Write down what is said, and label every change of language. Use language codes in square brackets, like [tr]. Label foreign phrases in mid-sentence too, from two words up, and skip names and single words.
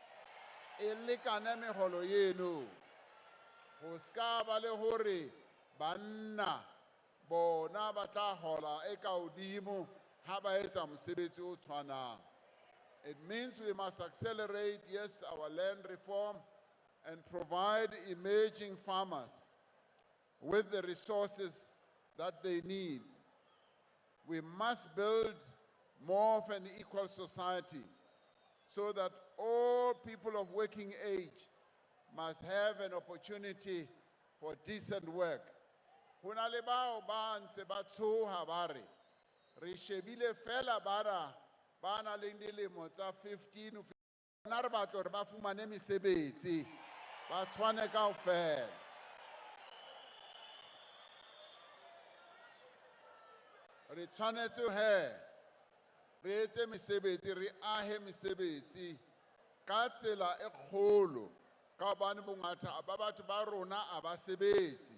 [st] megolo yeno, ho ska ba le hore banna bona ba tla hola e ka hodimo ha ba etsa mosebetsi o tshwanang. [en] It means we must accelerate, yes, our land reform and provide emerging farmers with the resources that they need. We must build more of an equal society so that all people of working age must have an opportunity for decent work. [st] Hona le bao ba ntse ba tshoha ba re re shebile fela bara ba na le dilemo tsa 15 na re batla hore ba fumane mesebetsi ba tshwane kaofela. Re tshwanetse re etse mesebetsi, re ahe mesebetsi ka tsela e kgolo ka hobane bongata ba batho ba rona a ba sebetse.